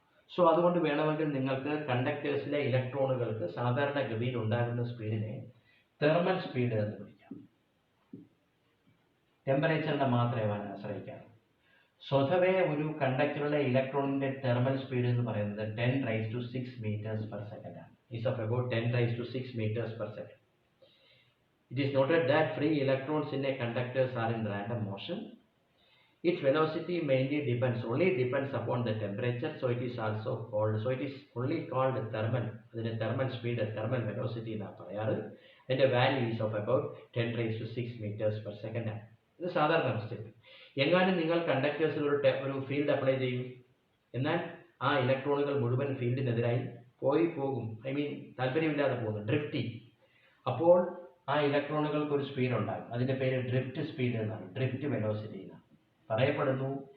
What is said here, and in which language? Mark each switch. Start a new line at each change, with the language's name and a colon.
Malayalam: So അതുകൊണ്ട് വേണമെങ്കിൽ നിങ്ങൾക്ക് കണ്ടക്ടേഴ്സിലെ ഇലക്ട്രോണുകൾക്ക് സാധാരണ ഗതിയിൽ ഉണ്ടാകുന്ന സ്പീഡിനെ തെർമൽ സ്പീഡ് എന്ന് വിളിക്കാം. ടെമ്പറേച്ചറിനെ മാത്രമേ ആശ്രയിക്കാം. സ്വതവേ ഒരു കണ്ടക്ടറിലെ ഇലക്ട്രോണിന്റെ തെർമൽ സ്പീഡ് എന്ന് പറയുന്നത് 10⁻6
English: meters per second
Malayalam: ആണ്.
English: Is of about 10⁻6 meters per second. It is noted that free electrons in a conductors are in random motion. Its velocity mainly depends upon the temperature, so it is only called thermal. അതിന്റെ thermal speed, thermal velocity
Malayalam: എന്നാണ് പറയാറ്.
English: അതിന്റെ value is of about 10⁻6 meters per second ആണ്.
Malayalam: ഇത് സാധാരണ അവസ്ഥയിൽ. എങ്ങാനും നിങ്ങൾ കണ്ടക്ടേഴ്സിൽ ഒരു ഫീൽഡ് അപ്ലൈ ചെയ്യും, എന്നാൽ ആ ഇലക്ട്രോണുകൾ മുഴുവൻ ഫീൽഡിനെതിരായി പോകും, താല്പര്യമില്ലാതെ പോകുന്നു, ഡ്രിഫ്റ്റ്. അപ്പോൾ ആ ഇലക്ട്രോണുകൾക്ക് ഒരു സ്പീഡ് ഉണ്ടാകും, അതിന്റെ പേര് ഡ്രിഫ്റ്റ് സ്പീഡ് എന്നാണ്, ഡ്രിഫ്റ്റ് വെലോസിറ്റി എന്നാണ് പറയപ്പെടുന്നു.